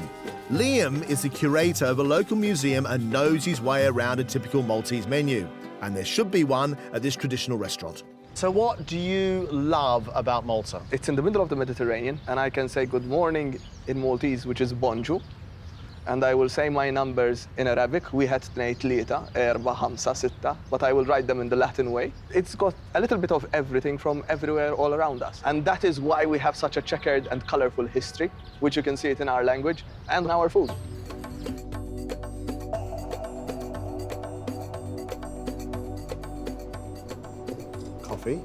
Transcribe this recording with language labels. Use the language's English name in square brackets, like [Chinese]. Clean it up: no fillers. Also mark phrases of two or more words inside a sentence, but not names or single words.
[English] Liam is the curator of a local museum and knows his way around a typical Maltese menu. And there should be one at this traditional restaurant. So what do you love about Malta? It's in the middle of the Mediterranean, and I can say good morning in Maltese, which is bonjour. And I will say my numbers in Arabic. We had [Maltese] tnejn, erba, hamsa, sitta, [English] but I will write them in the Latin way. It's got a little bit of everything from everywhere all around us. And that is why we have such a checkered and colorful history, which you can see it in our language and in our food. Coffee.